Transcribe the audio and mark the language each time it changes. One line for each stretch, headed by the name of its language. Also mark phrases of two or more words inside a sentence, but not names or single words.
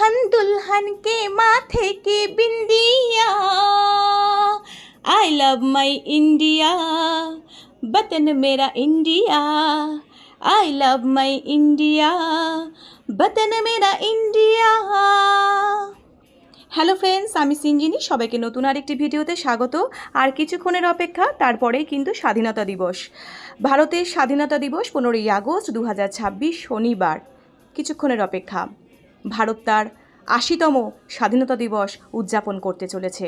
Hindi: दुल्हन के माथे की बिंदिया।
English: I love my India,
Hindi: वतन मेरा इंडिया।
English: I love my India,
Hindi: वतन मेरा इंडिया।
English: hello friends,
Bangla: আমি সিঞ্জিনি। সবাইকে নতুন আরেকটি ভিডিওতে স্বাগত। আর কিছুক্ষণের অপেক্ষা, তারপরেই কিন্তু স্বাধীনতা দিবস। ভারতের স্বাধীনতা দিবস 15ই আগস্ট 2026 শনিবার। কিছুক্ষণের অপেক্ষা, ভারত তার 80তম স্বাধীনতা দিবস উদযাপন করতে চলেছে।